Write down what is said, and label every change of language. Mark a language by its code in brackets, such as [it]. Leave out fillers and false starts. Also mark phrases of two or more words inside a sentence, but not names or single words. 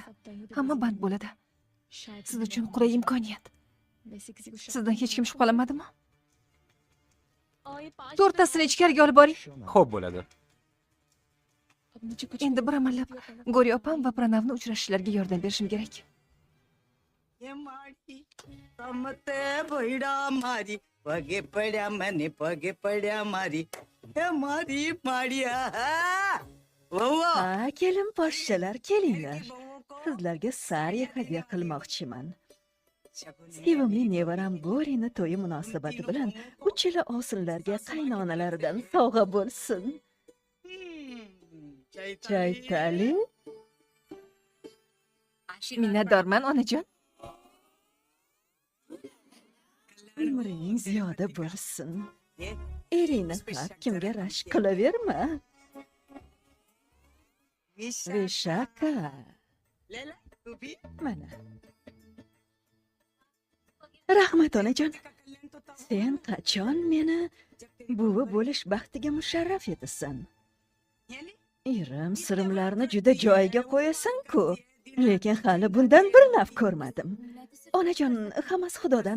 [uz] Hamma band bo'ladi. Siz uchun qulay imkoniyat. Sizdan hech kim shubhalanmadimi? To'rttasini ichkariga olib boring. Xo'p, bo'ladi. Endi bir amallab Gori opam va Pranavni uchrashishlariga yordam berishim kerak. [gu] યે મારી સમતે ભૈડા મારી પગે પડ્યા મને પગે પડ્યા મારી હે મારી મારિયા વાવા [uz] Ha, kelin poshshalar, kelinglar. Sizlarga sariya hadya qilmoqchiman. Sevimli nevaram Gorini to'yi munosabati bilan uchala ovsinlarga qaynonalaridan sovg'a bo'lsin. Chaytali, Minnatdorman onajon. umring ziyoda bo'lsin. Eringni har kimga rashk qilaverma. Vishaka, [hi] लेला तू भी [uz] mana. Rahmat onajon. Sen qachon meni buvi bo'lish baxtiga musharraf etasan? Erim sirimlarni juda joyiga qo'yasan-ku. Lekin hali bundan bir naf ko'rmadim. Onajon, hammasi Xudodan.